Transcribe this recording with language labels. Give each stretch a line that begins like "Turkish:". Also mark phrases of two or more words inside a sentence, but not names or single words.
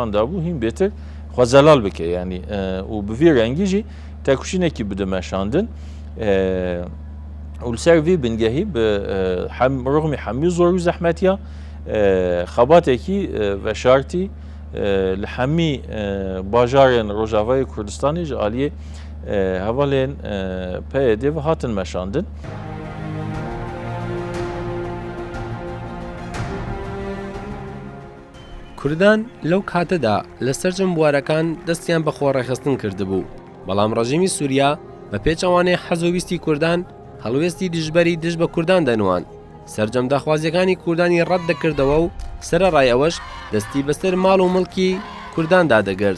Kurdish: dabû hîn bêtir xwe zelal bike yanî û bi vî rengî jî tekuşînekî bidimeşandin û li ser vî bingehî bi rûxmî hemî zor û zehmetiya xebatekî veşartî li hemî bajarên Rojavayê Kurdistanê ji aliyê hevalên PYD ve hatin meşandin.
Central Kurdish: کوردان لەو کاتەدا لە سەر جەمبوارەکان دەستیان بە خۆڕێخستن کردبوو بەڵام ڕژیمی سووریا بە پێچەوانێ حەزویستی کوردان هەڵوێستی دژبەری دژ بە کوردان دەنوان سەرجەم داخوازیەکانی کوردانی ڕەت دەکردەوە و سەرەڕای ئەوەش دەستی بەسەر ماڵ و مڵکی کورداندا دەگرت